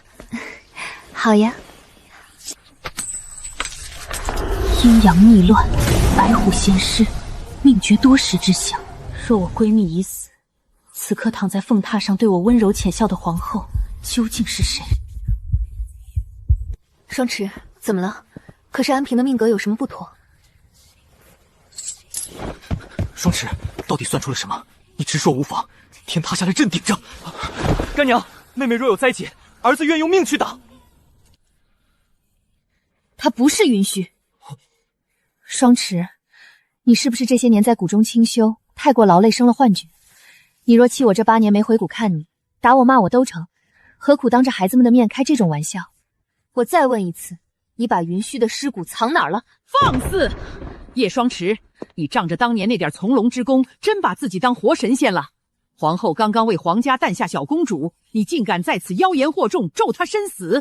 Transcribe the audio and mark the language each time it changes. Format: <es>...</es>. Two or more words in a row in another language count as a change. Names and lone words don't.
<zh>好呀。陰陽逆亂，白虎鹹濕，命絕多時之想。若我閨蜜已死，此刻躺在鳳榻上對我溫柔淺笑的皇後究竟是誰？雙池，怎麼了？可是安平的命格有什麼不妥？雙池，到底算出了什麼？你直說無妨，天塌下來朕頂着。乾娘，妹妹若有災劫，兒子願用命去擋。他不是允許。雙池，你是不是這些年在谷中清修，太過勞累生了幻覺？你若氣我這8年沒回谷看你，打我罵我都成，何苦當着孩子們的面開這種玩笑？我再問一次，你把雲虛的屍骨藏哪兒了？放肆！葉雙池，你仗着當年那點從龍之功，真把自己當活神仙了？皇後剛剛為皇家誕下小公主，你竟敢在此妖言惑眾，咒她身死！</zh>